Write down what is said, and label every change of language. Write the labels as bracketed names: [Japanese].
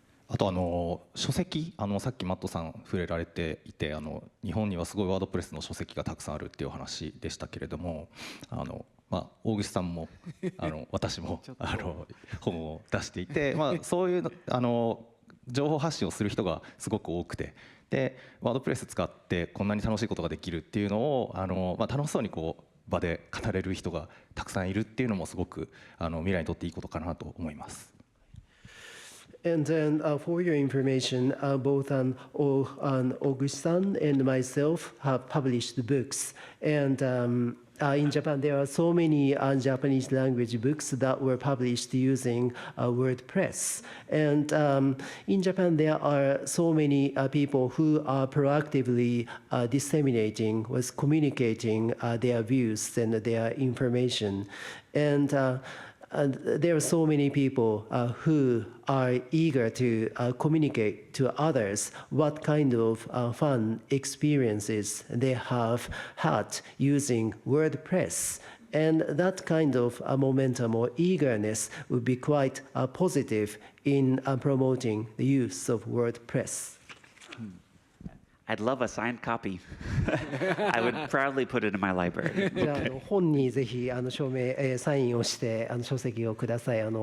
[Japanese] あと書籍、さっきマットさん触れられていて、日本にはすごいワードプレスの書籍がたくさんあるっていうお話でしたけれども、大口さんも私も本を出していて、そういう情報発信をする人がすごく多くて、でワードプレス使ってこんなに楽しいことができるっていうのを楽しそうに場で語れる人がたくさんいるっていうのもすごく未来にとっていいことかなと思います。 [English] And then for your information, both August-san and myself have published books. And in Japan, there are so many Japanese language books that were published using WordPress. And in Japan, there are so many people who are proactively disseminating, communicating their views and their information. And there are so many people who are eager to communicate to others what kind of fun experiences they have had using WordPress. And that kind of momentum or eagerness would be quite positive in promoting the use of WordPress. I'd love a signed copy. I would proudly put it in my library. [Japanese] じゃあ本にぜひ署名、サインをして書籍をください。